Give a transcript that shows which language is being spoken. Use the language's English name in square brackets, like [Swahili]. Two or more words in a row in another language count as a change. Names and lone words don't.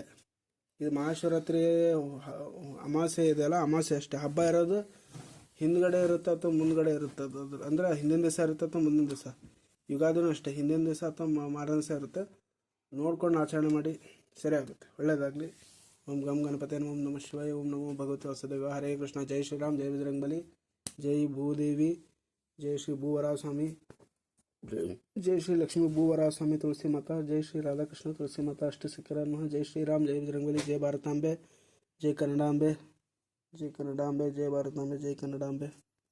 [Kannada] ಇದು ಮಹಾಶಿವರಾತ್ರಿ ಅಮಾವಾಸ್ಯೆ ಇದೆಯಲ್ಲ, ಅಮಾವಾಸ್ಯೆ ಅಷ್ಟೇ. ಹಬ್ಬ ಇರೋದು ಹಿಂದ್ಗಡೆ ಇರುತ್ತೆ ಅಥವಾ ಮುಂದ್ಗಡೆ ಇರುತ್ತೆ. ಅದು ಅಂದರೆ ಹಿಂದಿನ ದಿವಸ ಇರುತ್ತೆ ಅಥವಾ ಮುಂದಿನ ದಿವಸ. ಯುಗಾದಿನೂ ಅಷ್ಟೇ, ಹಿಂದಿನ ದಿವಸ ಅಥವಾ ಮಾರನೇ ದಿವಸ ಇರುತ್ತೆ. ನೋಡ್ಕೊಂಡು ಆಚರಣೆ ಮಾಡಿ, ಸರಿ ಆಗುತ್ತೆ. ಒಳ್ಳೆಯದಾಗಲಿ. [Sanskrit] ಓಂ ಗಂ ಗಣಪತಿ ಓಂ ನಮಃ ಶಿವಾಯ. ಓಂ ನಮೋ ಭಗವತಿ ವಾಸುದೇವ. ಹರೇ ಕೃಷ್ಣ. ಜೈ ಶ್ರೀರಾಮ್, ಜೈ ಬಜರಂಗಬಲಿ, ಜೈ ಭೂದೇವಿ, ಜೈ ಶ್ರೀ ಭೂವರಾಸ್ವಾಮಿ, जय श्री लक्ष्मी भूवरास्वामी तुलसी माता, जय श्री राधाकृष्ण तुलसी माता, अष्ट सिखर नमः. जय श्री राम, जय बजरंगबली, जय भारतांबे, जय कन्नडांबे, जय कन्नडांबे, जय भारतांबे, जय कन्नडांबे.